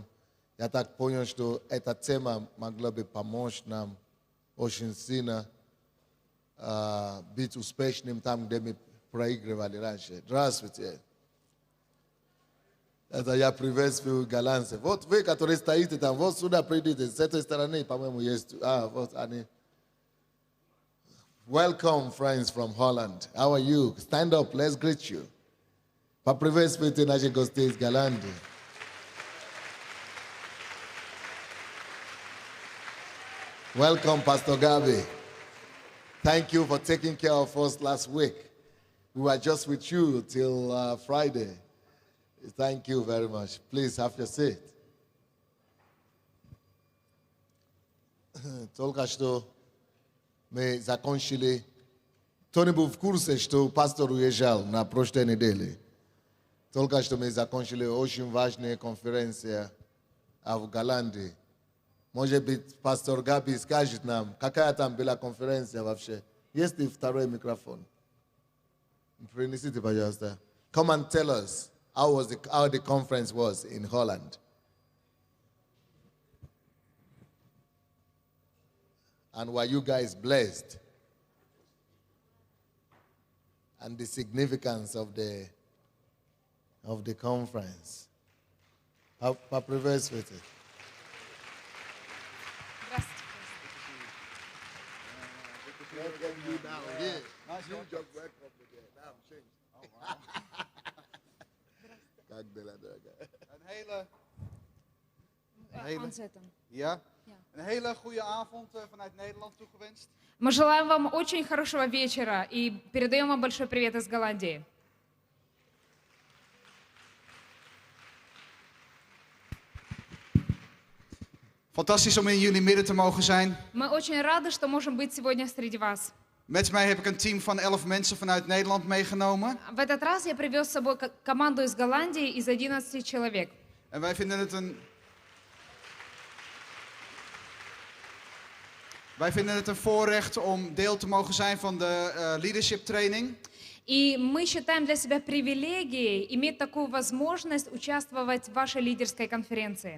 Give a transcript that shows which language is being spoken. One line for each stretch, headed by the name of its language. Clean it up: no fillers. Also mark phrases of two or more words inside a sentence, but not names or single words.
Russian: Я так понял, что эта тема могла бы помочь нам очень сильно быть успешным там, где мы проигрывали раньше. Здравствуйте. Это я приветствую голландцев. Вот вы, которые стоите там, вот сюда придите, с этой стороны, по-моему, есть. Вот они.
English: Welcome, friends from Holland. How are you? Stand up, let's greet you.
Russian: Поприветствуйте наших гостей из Голландии.
English: Welcome, Pastor Gabi. Thank you for taking care of us last week. We were just with you till Friday. Thank you very much. Please have your seat.
Russian: Только что мы закончили. Кто-нибудь был в курсе, что пастор уезжал на прошлой неделе? Только что мы закончили очень важную конференцию в Голландии. Может быть, пастор Габи скажет нам, какая там была конференция вообще. Есть ли второй микрофон? Принесите, пожалуйста.
English: Come and tell us how the conference was in Holland. And were you guys blessed? And the significance of the conference.
Russian: Поприветствуйте. Как дела, дорогая?
Dutch: Een hele goede avond vanuit Nederland toegewenst.
Russian: Мы желаем вам очень хорошего вечера и передаем вам большой привет из Голландии.
Dutch: Fantastisch om in jullie midden te mogen zijn.
Russian: Мы очень рады, что можем быть сегодня среди вас.
Dutch: Met mij heb ik een team van 11 mensen vanuit Nederland meegenomen.
Russian: В этот раз я привез с собой команду из Голландии из 11 человек.
Dutch: En wij vinden het een voorrecht om deel te mogen zijn van de
English: leadership training.
Russian: И мы считаем для себя привилегией иметь такую возможность участвовать в вашей лидерской конференции.